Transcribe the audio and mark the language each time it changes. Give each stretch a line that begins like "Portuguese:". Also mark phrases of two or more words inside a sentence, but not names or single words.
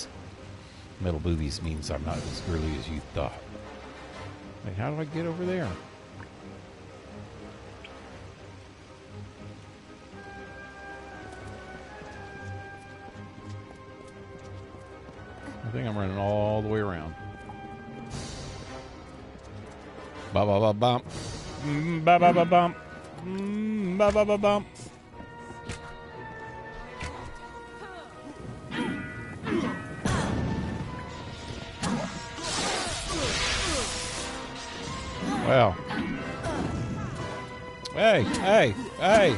English: Metal boobies means I'm not as girly as you thought. Like, how do I get over there? I think I'm running all the way around. Ba ba ba bump. Ba ba ba bump. Ba ba ba bump. Wow. Hey, hey, hey.